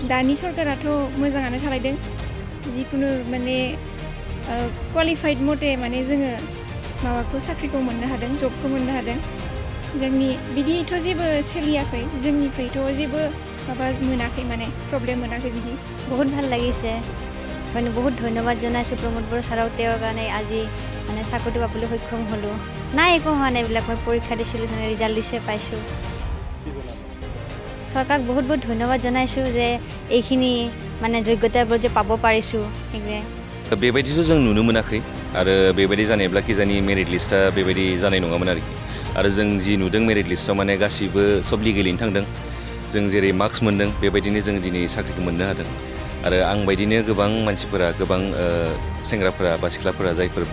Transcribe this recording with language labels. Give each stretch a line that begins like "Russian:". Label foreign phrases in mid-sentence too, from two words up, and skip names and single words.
Bodo: दानि सरकाराथ' मोजाङानो खालायदों जिखुनु माने क्वालिफाइड मथे माने जोङो माबाखौ साख्रिखौ मोननो हादों जबखौ मोननो हादों जोंनि बिदिथ' जेबो सोलियाखै जोंनिफ्रायथ' जेबो माबा मोनाखै माने प्रब्लेम मोनाखै बिदि
Assamese: बहुत ভাল লাগিছে বহুত ধন্যবাদ জনাইছোঁ প্ৰমোদ বড়ো ছাৰক তেওঁৰ কাৰণে আজি মানে চাকৰিটো পাবলৈ সক্ষম হ'লোঁ নাই একো হোৱা নাই এইবিলাক মই পৰীক্ষা দিছিলোঁ ৰিজাল্ট দিছে পাইছোঁ চৰকাৰক বহুত বহুত ধন্যবাদ জনাইছোঁ যে এইখিনি মানে যোগ্যতাবোৰ যে পাব পাৰিছোঁ সেইটোৱে
Bodo: बेबायदिथ' जों नुनो मोनाखै आरो बेबायदि जानायब्ला किजानि
English: merit list
Bodo: बेबायदि जानाय नङामोन आरो जों जि नुदों
English: merit list
Bodo: माने गासिबो सब लिगेलैनो थांदों जों जेरै मार्क्स मोन्दों बेबायदिनो जों दिनै साख्रिखौ मोननो हादों आरो आं बायदिनो गोबां मानसिफोरा गोबां सेंग्राफोरा बा सिख्लाफोरा जायफोर पास